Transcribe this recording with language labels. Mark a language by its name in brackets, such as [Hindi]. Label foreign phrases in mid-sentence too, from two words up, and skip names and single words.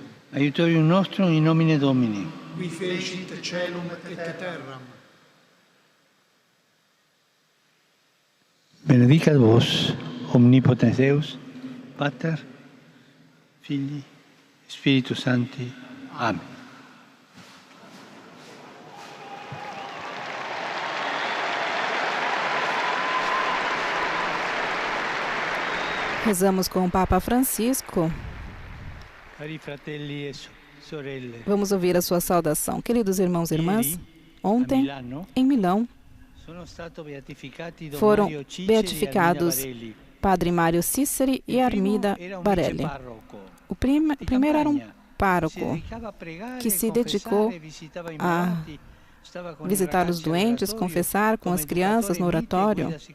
[Latin] Aiutorium nostrum in nomine Domini. Qui fecit caelum et terram. Benedicat vos, omnipotens Deus, Pater, Filii, Spiritus Sancti. Amen. [Portuguese] Rezamos com o Papa Francisco. [Italian] Cari fratelli e sorelle. [Portuguese] Vamos ouvir a sua saudação. Queridos irmãos e irmãs, ontem, em Milão, foram beatificados Padre Mário Ciceri e Armida Barelli. O primeiro era um pároco que se dedicou a visitar os doentes, confessar com as crianças no oratório.